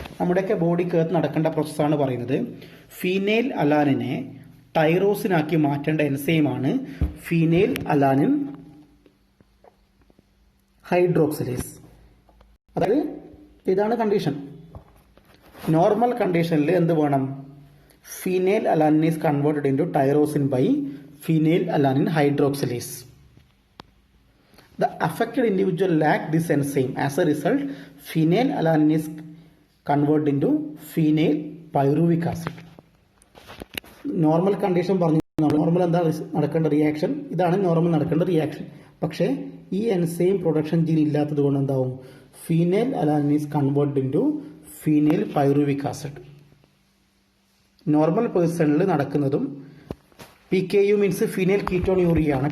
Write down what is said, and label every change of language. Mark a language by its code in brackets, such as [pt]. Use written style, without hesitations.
[ml] നമ്മുടെയൊക്കെ ബോഡിക്കകത്ത് നടക്കേണ്ട പ്രോസസ്സാണ് പറയുന്നത്. ഫീനൈൽ അലാനിനെ ടൈറോസിനാക്കി മാറ്റേണ്ട എൻസൈമാണ് ഫീനൈൽ അലാനിൻ ഹൈഡ്രോക്സിലേസ്. അതായത് ഇതാണ് കണ്ടീഷൻ. നോർമൽ കണ്ടീഷനിൽ എന്ത് വേണം, [en] Phenyl alanine is converted into tyrosine by phenyl alanine hydroxylase. The affected individual lack this enzyme. As a result, phenyl alanine is converted into phenyl pyruvic acid. [ml] Normal condition പറഞ്ഞു. Normal എന്താ നടക്കേണ്ട reaction, ഇതാണ് normal നടക്കേണ്ട reaction. പക്ഷേ ഈ enzyme production gene ഇല്ലാത്തത് കൊണ്ട് എന്താവും, [en] Phenyl alanine is converted into phenyl pyruvic acid. [ml] Normal പേഴ്സണിൽ നടക്കുന്നതും PKU മീൻസ് ഫീനൈൽ കീറ്റോണൂറിയ ആണ്.